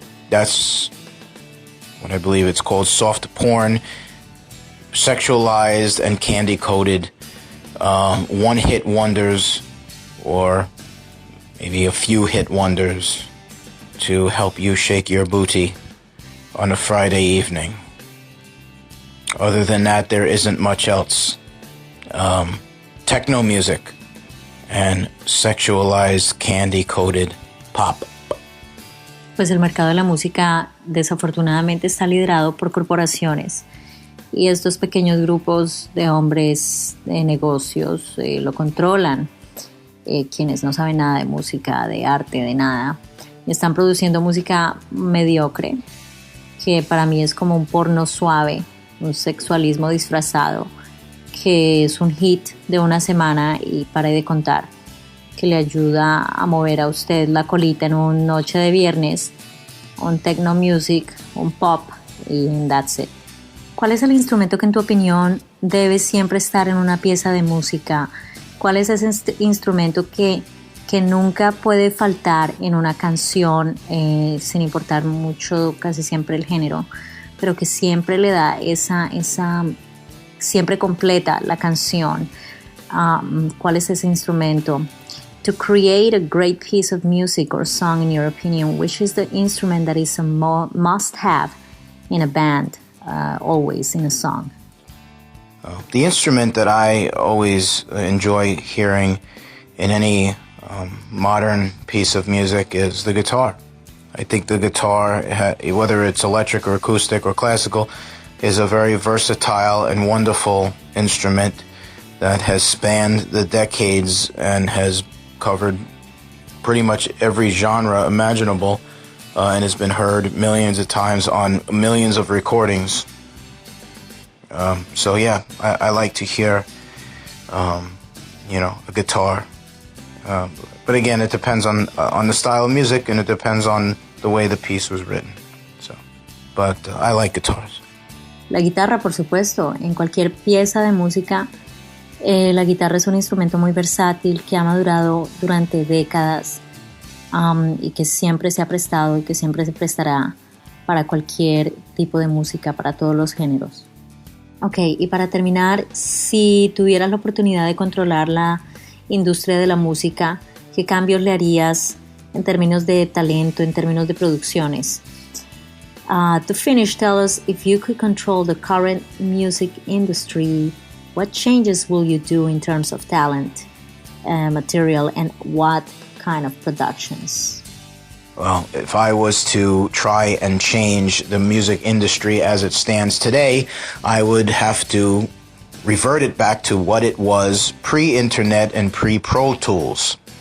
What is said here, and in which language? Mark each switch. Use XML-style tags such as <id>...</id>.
<en>That's what I believe it's called, soft porn, sexualized and candy-coated, one-hit wonders or maybe a few hit wonders to help you shake your booty on a Friday evening. Other than that, there isn't much else. Techno music and sexualized candy-coated pop.</en> <es>Pues el mercado de la música desafortunadamente está liderado por corporaciones y estos pequeños grupos de hombres de negocios lo controlan, quienes no saben nada de música, de arte, de nada. Están produciendo música mediocre, que para mí es como un porno suave, un sexualismo disfrazado, que es un hit de una semana y pare de contar, que le ayuda a mover a usted la colita en una noche de viernes, un techno music, un pop y</es> <en>that's it.</en> <es>¿Cuál es el instrumento que en tu opinión debe siempre estar en una pieza de música? ¿Cuál es ese instrumento que nunca puede faltar en una canción, sin importar mucho, casi siempre el género, pero que siempre le da esa siempre completa la canción? ¿Cuál es ese instrumento?</es> <en>To create a great piece of music or song, in your opinion, which is the instrument that is a must-have in a band, always in a song? The instrument that I always enjoy hearing in any modern piece of music is the guitar. I think the guitar, whether it's electric or acoustic or classical, is a very versatile and wonderful instrument that has spanned the decades and has covered pretty much every genre imaginable and has been heard millions of times on millions of recordings. So yeah, I like to hear, a guitar. But again, it depends on the style of music and it depends on the way the piece was written. But I like guitars.</en> <es>La guitarra, por supuesto, en cualquier pieza de música, la guitarra es un instrumento muy versátil que ha madurado durante décadas y que siempre se ha prestado y que siempre se prestará para cualquier tipo de música, para todos los géneros. Ok, y para terminar, si tuvieras la oportunidad de controlar la industria de la música, ¿qué cambios le harías en términos de talento, en términos de producciones?</es> <en>To finish, tell us, if you could control the current music industry, what changes will you do in terms of talent, material, and what kind of productions? Well, if I was to try and change the music industry as it stands today, I would have to revert it back to what it was pre-internet and pre-Pro Tools.</en>